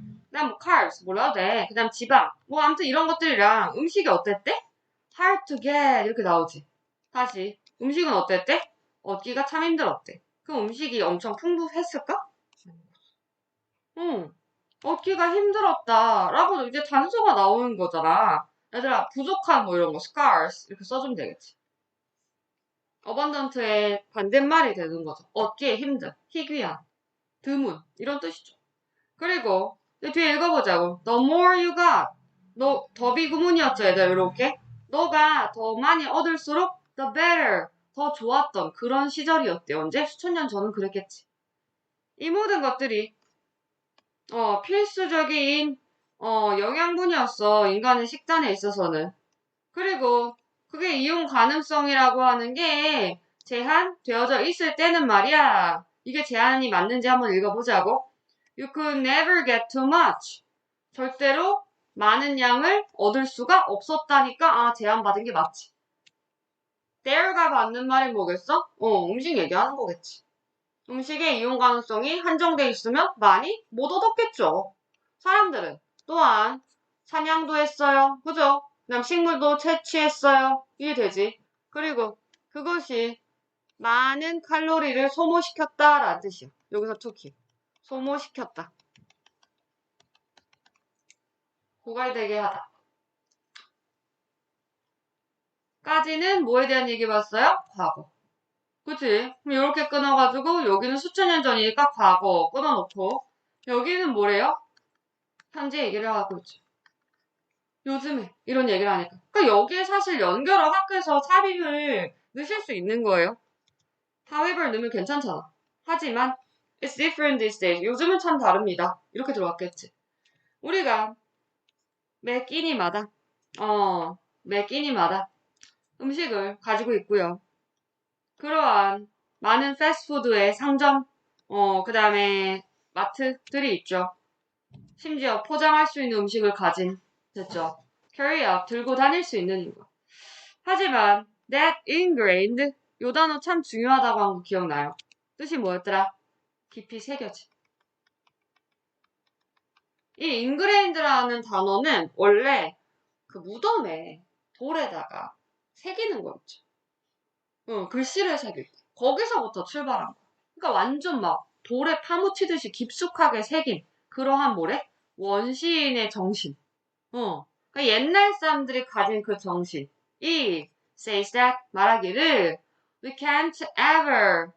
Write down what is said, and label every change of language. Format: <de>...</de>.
<ko>그다음 뭐 carbs 몰라도 돼. 그다음 지방. 뭐 아무튼 이런 것들이랑 음식이 어땠대?</ko> <en>hard to get</en> <ko>이렇게 나오지. 다시. 음식은 어땠대? 얻기가 참 힘들었대. 그 음식이 엄청 풍부했을까? 응. 얻기가 힘들었다라고 이제 단서가 나오는 거잖아. 얘들아, 부족한 뭐 이런 거, scarce 이렇게 써주면 되겠지. abundant의 반대말이 되는 거죠. 얻기에 힘든, 희귀한, 드문 이런 뜻이죠. 그리고 뒤에 읽어보자고.</ko> <en>The more you got.</en> <ko>너 더비 구문이었죠, 얘들 이렇게. 너가 더 많이 얻을수록</ko> <en>the better.</en> <ko>더 좋았던 그런 시절이었대. 언제? 수천 년 전은 그랬겠지. 이 모든 것들이 필수적인 영양분이었어. 인간의 식단에 있어서는. 그리고 그게 이용 가능성이라고 하는 게 제한되어져 있을 때는 말이야. 이게 제한이 맞는지 한번 읽어보자고.</ko> <en>You could never get too much.</en> <ko>절대로 많은 양을 얻을 수가 없었다니까 제한받은 게 맞지. there가 맞는 말이 뭐겠어? 음식 얘기하는 거겠지. 음식의 이용 가능성이 한정돼 있으면 많이 못 얻었겠죠. 사람들은 또한 사냥도 했어요. 그죠? 그다음 식물도 채취했어요. 이해되지? 그리고 그것이 많은 칼로리를 소모시켰다라는 뜻이야. 여기서 투키. 소모시켰다. 고갈되게 하다. 까지는 뭐에 대한 얘기 봤어요? 과거. 그치? 그럼 이렇게 끊어가지고 여기는 수천 년 전이니까 과거 끊어놓고 여기는 뭐래요? 현재 얘기를 하고 있죠. 요즘에 이런 얘기를 하니까. 그러니까 여기에 사실 연결을 학교에서 삽입을 넣으실 수 있는 거예요. however 넣으면 괜찮잖아. 하지만</ko> <en>it's different these days.</en> <ko>요즘은 참 다릅니다. 이렇게 들어왔겠지. 우리가 매 끼니마다 매 끼니마다 음식을 가지고 있고요. 그러한 많은 패스트푸드의 상점, 그 다음에 마트들이 있죠. 심지어 포장할 수 있는 음식을 가진, 됐죠. carry out, 들고 다닐 수 있는 거. 하지만</ko> <en>that ingrained,</en> <ko>요 단어 참 중요하다고 한 거 기억나요? 뜻이 뭐였더라? 깊이 새겨진. 이 ingrained라는 단어는 원래 그 무덤에 돌에다가 새기는 거였죠. 글씨를 새길 때. 거기서부터 출발한 거. 그러니까 완전 막 돌에 파묻히듯이 깊숙하게 새긴 그러한 뭐래? 원시인의 정신. 그러니까 옛날 사람들이 가진 그 정신.</ko> <en>이 says that</en> <ko>말하기를</ko> <en>we can't ever.</en>